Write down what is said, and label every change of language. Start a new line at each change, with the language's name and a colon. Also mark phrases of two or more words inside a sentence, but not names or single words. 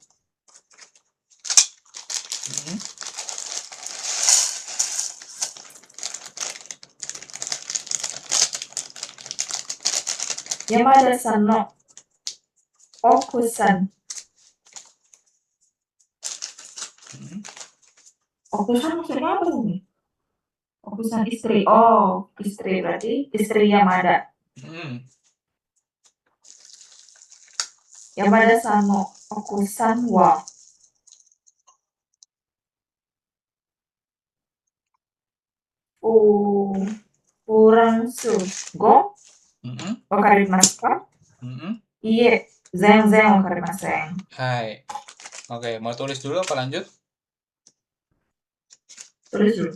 Japanese: 山田さんの奥さん.
Indonesian: Okusan maksudnya apa nih? Okusan istri. Oh, istri berarti istri Yamada.
Japanese: 山田さんの奥さんはフランス語分かりますか? いいえ、全然分かりません. Hai.
Indonesian: Oke, mau tulis dulu apa lanjut? Tulis dulu.